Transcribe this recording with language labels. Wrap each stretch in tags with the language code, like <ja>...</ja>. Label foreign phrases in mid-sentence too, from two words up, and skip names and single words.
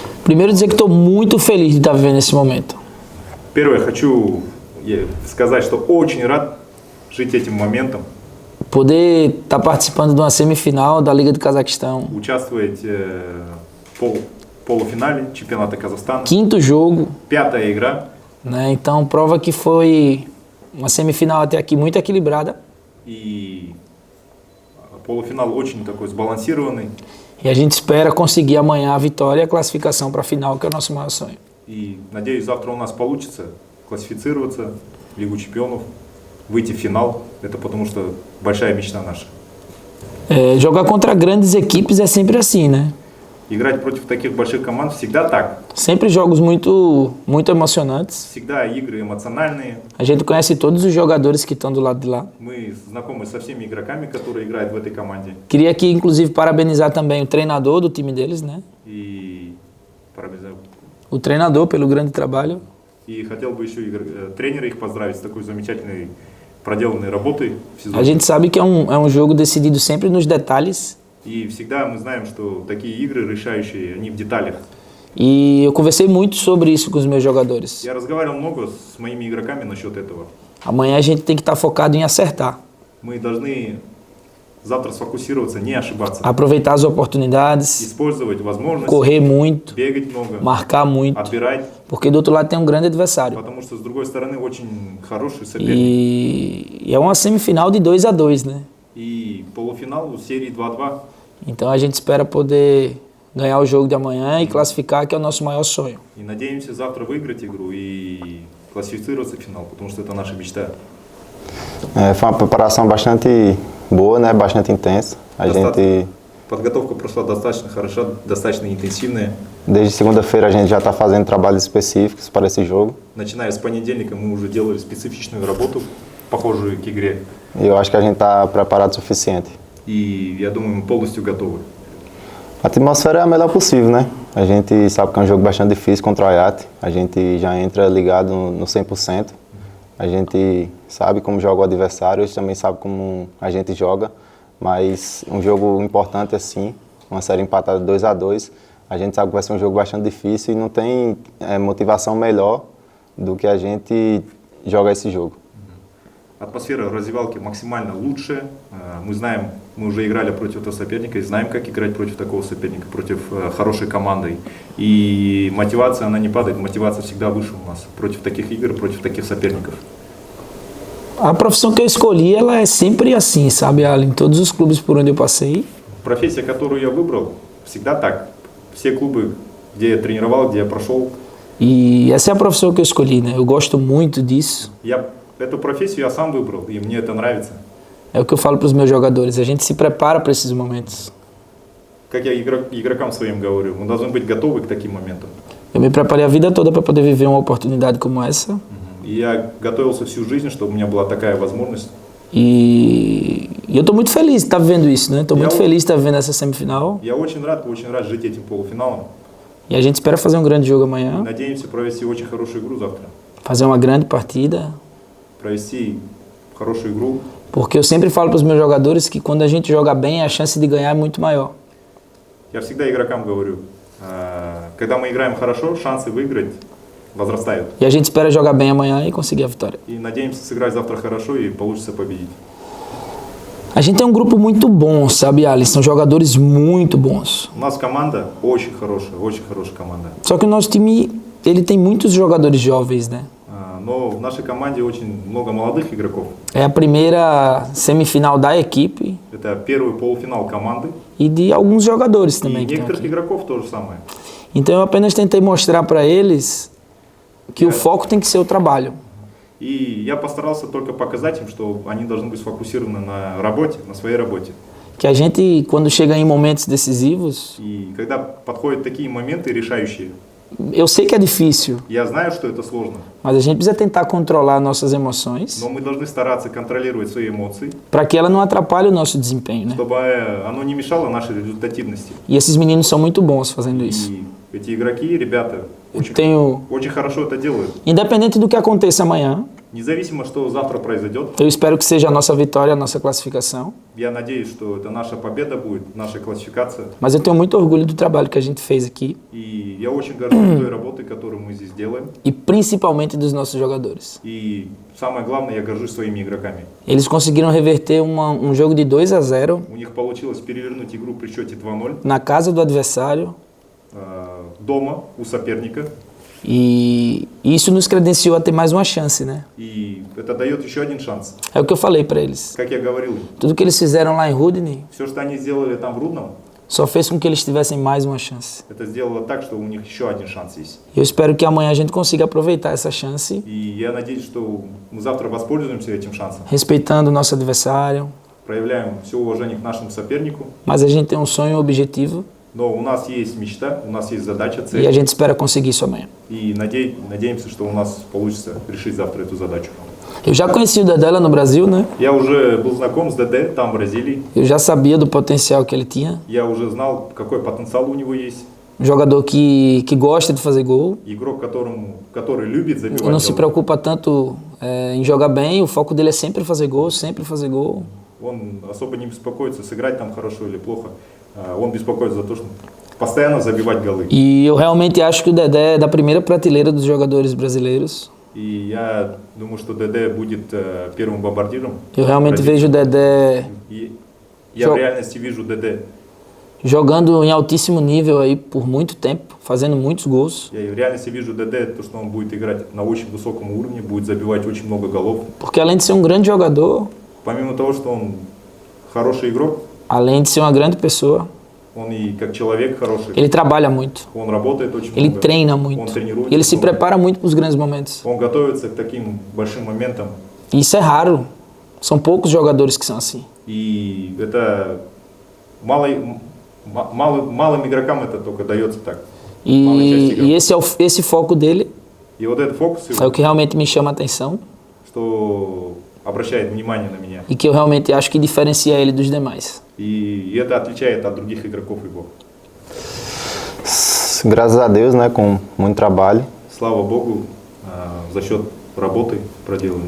<pt>Primeiro dizer que estou muito feliz de estar vivendo esse momento.</pt> <ru>Первое, хочу сказать, что очень рад жить этим моментом.</ru> <pt>Poder estar participando de uma semifinal da Liga do Cazaquistão.</pt> <ru>Участвовать в полуфинале чемпионата Казахстана.</ru> <pt>Quinto jogo.</pt> <ru>Пятая игра.</ru> <pt>Né? Então prova que foi uma semifinal até aqui muito equilibrada.</pt> <ru>И полуфинал очень такой сбалансированный.</ru> <pt>E a gente espera conseguir amanhã a vitória e a classificação para a final, que é o nosso maior sonho.</pt> <ru>И надеюсь, завтра у нас получится классифицироваться в Лигу чемпионов, выйти в финал. Это потому что большая мечта наша.</ru> <pt>Jogar contra grandes equipes é sempre assim, né?</pt> <ru>Играть против таких больших команд всегда так.</ru> <pt>Sempre jogos muito emocionantes.</pt> <ru>Всегда игры эмоциональные.</ru> <pt>A gente conhece todos os jogadores que estão do lado de lá.</pt> <ru>Мы знакомы со всеми игроками, которые играют в этой команде.</ru> <pt>Queria aqui, inclusive, parabenizar também o treinador do time deles, né?</pt> <ru>И парабенизар.</ru> <pt>O treinador pelo grande trabalho.</pt> <ru>И хотел бы еще тренера их поздравить с такой замечательной проделанной работой в сезоне.</ru> <pt>A gente sabe que é um jogo decidido sempre nos detalhes.</pt> <ru>И всегда мы знаем, что такие игры решающие, они в деталях.</ru> <pt>E eu conversei muito sobre isso com os meus jogadores.</pt> <ru>Я разговаривал много с моими игроками насчет этого.</ru> <pt>Amanhã a gente tem que estar focado em acertar.</pt> <ru>Мы должны завтра сфокусироваться, не ошибаться.</ru> <pt>Aproveitar as oportunidades,</pt> <ru>Использовать возможности,</ru> <pt>correr muito,</pt> <ru>бегать много,</ru> <pt>marcar muito,</pt> <ru>отбирать,</ru> <pt>porque do outro lado tem um grande adversário.</pt> <ru>потому что с другой стороны очень хороший соперник.</ru> <pt>E é uma semifinal de 2-2, né?</pt> <ru>И полуфинал серии 2-2.</ru> <pt>Então a gente espera poder ganhar o jogo de amanhã e classificar, que é o nosso maior sonho.</pt> <ru>И надеемся завтра выиграть игру и классифицироваться в финал, потому что это наша мечта.</ru> <pt>Foi uma preparação bastante boa, né? Bastante intensa. A gente</pt> <ru>Подготовка прошла достаточно хорошо, достаточно интенсивная.</ru> <pt>Desde segunda-feira a gente já está fazendo trabalhos específicos para esse jogo.</pt> <ru>Начиная с понедельника мы уже делали специфичную работу, похожую к игре.</ru> <pt>E eu acho que a gente está preparado o suficiente.</pt> <ru>И я думаю, мы полностью готовы.</ru> <pt>A atmosfera é a melhor possível, né? A gente sabe que é um jogo bastante difícil contra o Ayat. A gente já entra ligado no 100%. A gente sabe como joga o adversário, eles também sabem como a gente joga. Mas um jogo importante assim, uma série empatada 2-2, a gente sabe que vai ser um jogo bastante difícil e não tem motivação melhor do que a gente jogar esse jogo.</pt> <ru>Атмосфера в раздевалке максимально лучшая. Мы знаем, мы уже играли против этого соперника и знаем, как играть против такого соперника, против хорошей команды. И мотивация, она не падает, мотивация всегда выше у нас против таких игр, против таких соперников.</ru> <pt>A profissão que eu escolhi, ela é sempre assim, sabe, Alan? Em todos os clubes por onde eu passei.</pt> <ru>Профессия, которую я выбрал, всегда так. Все клубы, где я тренировал, где я прошел.</ru> <pt>E essa é a profissão que eu escolhi, né? Eu gosto muito disso.</pt> <ru>Эту профессию я сам выбрал, и мне это нравится.</ru> <pt>É o que eu falo para os meus jogadores, a gente se prepara para esses momentos.</pt> <ru>Как я игрокам своим говорю, мы должны быть готовы к таким моментам.</ru> <pt>Eu me preparei a vida toda para poder viver uma oportunidade como essa.</pt> <ru>И я готовился всю жизнь, чтобы у меня была такая возможность.</ru> <pt>E eu estou muito feliz de estar vivendo isso, né? Estou muito feliz de estar vivendo essa semifinal.</pt> <ru>Я очень рад жить этим полуфиналом.</ru> <pt>E a gente espera fazer um grande jogo amanhã.</pt> <ru>Надеемся провести очень хорошую игру завтра.</ru> <pt>Fazer uma grande partida.</pt> <ru>Провести хорошую игру.</ru> <pt>Porque eu sempre falo para os meus jogadores que quando a gente joga bem, a chance de ganhar é muito maior.</pt> <ru>Я всегда игрокам говорю, когда мы играем хорошо, шансы выиграть возрастают.</ru> <pt>E a gente espera jogar bem amanhã e conseguir a vitória.</pt> <ru>И надеемся сыграть завтра хорошо и получится победить.</ru> <pt>A gente tem um grupo muito bom, sabe, Alisson? São jogadores muito bons.</pt> <ru>У нас команда очень хорошая команда.</ru> <pt>Só que o nosso time, ele tem muitos jogadores jovens, né?</pt> <ru>Но в нашей команде очень много молодых игроков.</ru> <pt>É a primeira semifinal da equipe.</pt> <ru>Это первый полуфинал команды.</ru> <pt>E de alguns jogadores também.</pt> <ru>И некоторых игроков то же самое.</ru> <pt>Então eu apenas tentei mostrar para eles que o foco tem que ser o trabalho.</pt> <ru>И я постарался только показать им, что они должны быть сфокусированы на работе, на своей работе.</ru> <pt>Que a gente, quando chega em momentos decisivos,</pt> <ru>И когда подходят такие моменты решающие,</ru> <pt>eu sei que é difícil,</pt> <ru>я знаю, что это сложно,</ru> <pt>mas a gente precisa tentar controlar nossas emoções</pt> <ru>но мы должны стараться контролировать свои эмоции,</ru> <pt>para que ela não atrapalhe o nosso desempenho, né?</pt> <ru>чтобы оно не мешало нашей результативности.</ru> <pt>E esses meninos são muito bons fazendo isso.</pt> <ru>И эти игроки, ребята,</ru> <pt>Eu tenho,</pt> <ru>очень хорошо это делают.</ru> <pt>independente do que aconteça amanhã,</pt> <ru>Независимо, что завтра произойдет,</ru> <pt>Eu espero que seja a nossa vitória, a nossa classificação.</pt> <ru>я надеюсь, что это наша победа будет, наша классификация.</ru> <pt>Mas eu tenho muito orgulho do trabalho que a gente fez aqui</pt> <ru>И я очень горжусь той работой, которую мы здесь делаем.</ru> <pt>e principalmente dos nossos jogadores.</pt> <ru>И самое главное, я горжусь своими игроками.</ru> <pt>Eles conseguiram reverter um jogo de 2-0</pt> <ru>У них получилось перевернуть игру при счете 2-0</ru> <pt>na casa do adversário</pt> <ru>дома у соперника.</ru> <pt>e isso nos credenciou a ter mais uma chance, né?</pt> <ru>И это дает еще один шанс.</ru> <pt>É o que eu falei para eles.</pt> <ru>Как я говорил,</ru> <pt>Tudo que eles fizeram lá em Rudney</pt> <ru>все, что они сделали там в Рудном,</ru> <pt>só fez com que eles tivessem mais uma chance.</pt> <ru>это сделало так, что у них еще один шанс есть.</ru> <pt>E eu espero que amanhã a gente consiga aproveitar essa chance,</pt> <ru>И я надеюсь, что мы завтра воспользуемся этим шансом.</ru> <pt>respeitando o nosso adversário,</pt> <ru>Проявляем все уважение к нашему сопернику.</ru> <pt>mas a gente tem um sonho, um objetivo</pt> <ru>Но у нас есть мечта, у нас есть задача,</ru> <pt>e a</pt> <ru>цель.</ru> <pt>gente espera conseguir isso amanhã.</pt> <ru>И надеемся, что у нас получится решить завтра эту задачу.</ru> <pt>Eu já conheci o Dedé lá no Brasil, né?</pt> <ru>Я уже был знаком с ДД там, в Бразилии.</ru> <pt>Eu já sabia do potencial que ele tinha.</pt> <ru>Я уже знал, какой потенциал у него есть.</ru> <pt>Um jogador que gosta de fazer gol,</pt> <ru>Игрок, который любит</ru> <pt>não</pt> <ru>забивать</ru> <pt>se</pt> <ru>голы.</ru> <pt>preocupa tanto em jogar bem, o foco dele é sempre fazer gol, sempre fazer gol.</pt> <ru>Он особо не беспокоится, сыграть там хорошо или плохо. Он беспокоится за то, что постоянно забивать голы.</ru> <pt>E eu realmente acho que o Dedé é da primeira prateleira dos jogadores brasileiros.</pt> <ru>И я думаю, что ДД будет первым бомбардиром.</ru> <pt>Eu realmente vejo o Dedé</pt> <ru>И я в реальности вижу ДД.</ru> <pt>jogando em altíssimo nível aí por muito tempo, fazendo muitos gols.</pt> <ru>Я в реальности вижу ДД, то, что он будет играть на очень высоком уровне, будет забивать очень много голов.</ru> <pt>Porque além de ser um grande jogador,</pt> <ru>Помимо того, что он хороший игрок,</ru> <pt>além de ser uma grande pessoa,</pt> <ru>он и как человек хороший.</ru> <pt>ele trabalha muito,</pt> <ru>Он работает очень</ru> <pt>ele</pt> <ru>много.</ru> <pt>treina</pt> <ru>Он</ru> <pt>muito,</pt> <ru>тренируется</ru> <pt>e ele se</pt> <ru>много.</ru> <pt>prepara muito para os grandes momentos.</pt> <ru>Он готовится к таким большим моментам.</ru> <pt>E isso é raro, são poucos jogadores que são assim.</pt> <ru>И это малым игрокам это только дается так. Малая часть</ru> <pt>E</pt> <ru>игроков.</ru> <pt>esse foco dele</pt> <ru>И вот этот фокус,</ru> <pt>é o que realmente me chama a atenção</pt> <ru>что обращает внимание на меня.</ru> <pt>e que eu realmente acho que diferencia ele dos demais.</pt> <ru>И это отличает от других игроков его.</ru> <pt>Graças a Deus, né, com muito trabalho,</pt> <ru>Слава Богу, за счет работы проделанной.</ru>